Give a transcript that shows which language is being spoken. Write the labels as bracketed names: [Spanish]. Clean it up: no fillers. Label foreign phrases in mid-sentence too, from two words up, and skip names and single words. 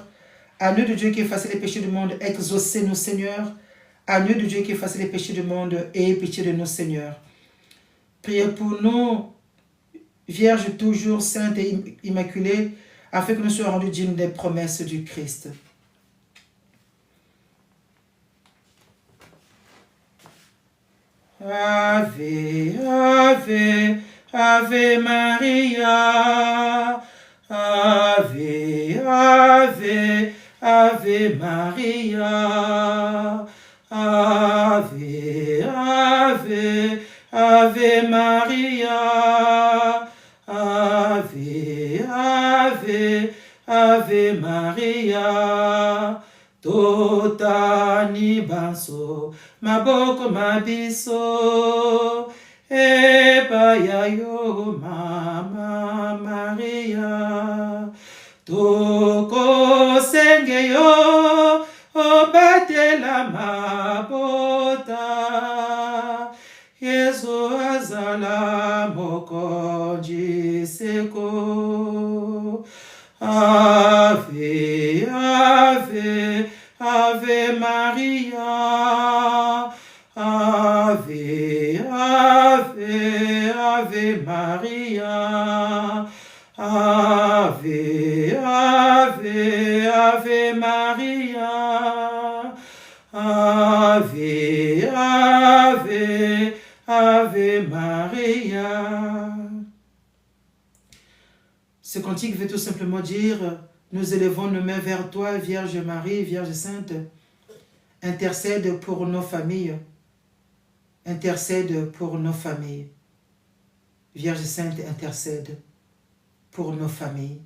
[French] Agneau de Dieu qui effacez les péchés du monde, exaucez-nous, Seigneur. Agneau de Dieu qui effacez les péchés du monde, ayez pitié de nous, Seigneur. Priez pour nous, Vierge toujours sainte et immaculée, afin que nous soyons rendus dignes des promesses du Christ. [Latin] Ave, Ave, Ave Maria. Ave, Ave, Ave Maria. Ave, Ave, Ave Maria. Ave, Ave, Ave Maria. [Lingala] Totani banso, maboko mabiso, epayayo mama Maria. Toko sengeyo, obatela mabota, Yesu azala mokonji seko. [Latin] Ave, Ave, Ave Maria. Ave, Ave, Ave Maria. Ave, Ave, Ave Maria. Ave, Ave, Ave Maria. [French] Ce cantique veut tout simplement dire, nous élevons nos mains vers toi, Vierge Marie, Vierge Sainte, intercède pour nos familles, intercède pour nos familles. Vierge Sainte, intercède pour nos familles.